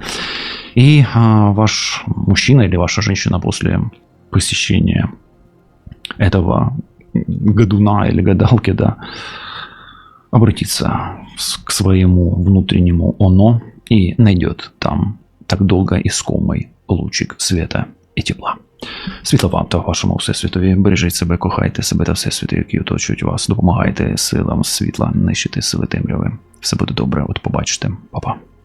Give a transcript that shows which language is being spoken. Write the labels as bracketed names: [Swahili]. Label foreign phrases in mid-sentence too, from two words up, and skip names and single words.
[Russian] И ваш мужчина или ваша женщина после посещения этого гадуна или гадалки, да, обратится к своему внутреннему оно и найдет там так долго искомый лучик света [Ukrainian] і тепла. Світла вам та вашому всесвітові. Бережіть себе, кохайте себе та всесвіти, які оточують вас. Допомагайте силам світла нищити сили темряви. Все буде добре, от побачите. Па-па.